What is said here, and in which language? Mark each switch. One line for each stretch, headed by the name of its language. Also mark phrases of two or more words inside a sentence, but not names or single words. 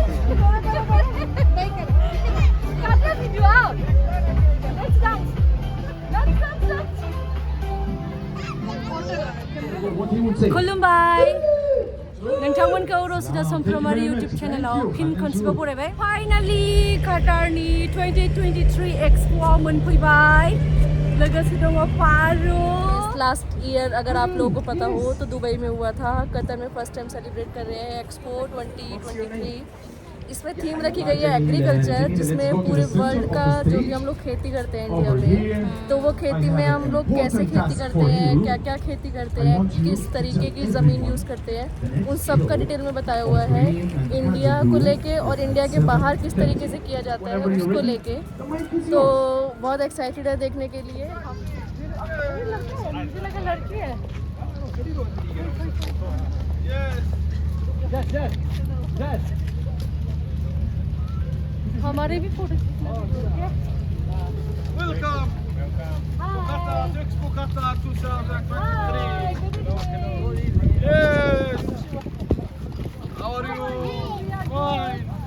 Bodo: खुलुमबाय नोंथांमोनखौ रसिदा समफ्रामारि इउट्युब चेनेलाव फिन खनसेबाव बरायबाय फाइनालि काटारनि 2023 एक्सप'आव मोनफैबाय लोगोसे दङ फारुक लास्ट
Hindi: ईयर अगर आप लोगों को पता हो तो दुबई में हुआ था कतर में
English: first time celebrate
Hindi: कर रहे हैं एक्सपो 2023 इसमें थीम रखी गई है एग्रीकल्चर जिसमें पूरे वर्ल्ड का जो भी हम लोग खेती करते हैं इंडिया में तो वो खेती में हम लोग कैसे खेती करते हैं क्या क्या खेती करते हैं किस तरीके की ज़मीन यूज़ करते हैं उन सब का डिटेल में बताया हुआ है इंडिया को लेके और इंडिया के बाहर किस तरीके से किया जाता है उसको लेके तो बहुत एक्साइटेड है देखने के लिए मुझे लगा लड़की है हमारे भी फोटो
English: Welcome. Qatar Expo Qatar 2023. Yes. How are you? Fine.